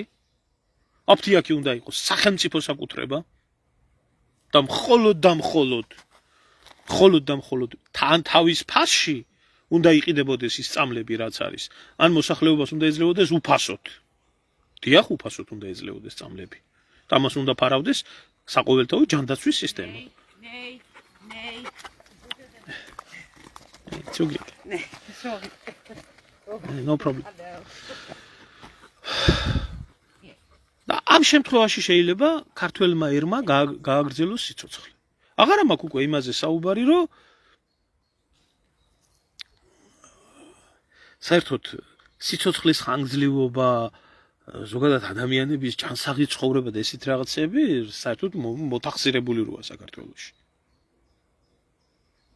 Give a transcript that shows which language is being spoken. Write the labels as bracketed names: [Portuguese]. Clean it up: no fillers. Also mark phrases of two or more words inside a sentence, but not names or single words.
[Georgian] აფთიაქი უნდა იყოს სახელმწიფო საკუთრება და მხოლოდ თან თავის ფასში უნდა იყიდებოდეს ის წამლები, რაც არის. ან მოსახლეობას უნდა ეძლებოდეს უფასოდ. დიახ, უფასოდ უნდა ეძლებოდეს წამლები. და მას უნდა ფარავდეს საყოველთაო ჯანდაცვის სისტემა. [English] It's okay. No problem. [Georgian] და ამ შემთხვევაში შეიძლება ქართველმა ერმა გააგრძელოს სიცოცხლე. აღარა მაქვს უკვე იმაზე საუბარი, რომ საერთოდ სიცოცხლის ხანგრძლივობა, ზოგადად ადამიანების ჯანსაღი ცხოვრება და ესეთ რაღაცები საერთოდ მოთახსირებული როა საქართველოში.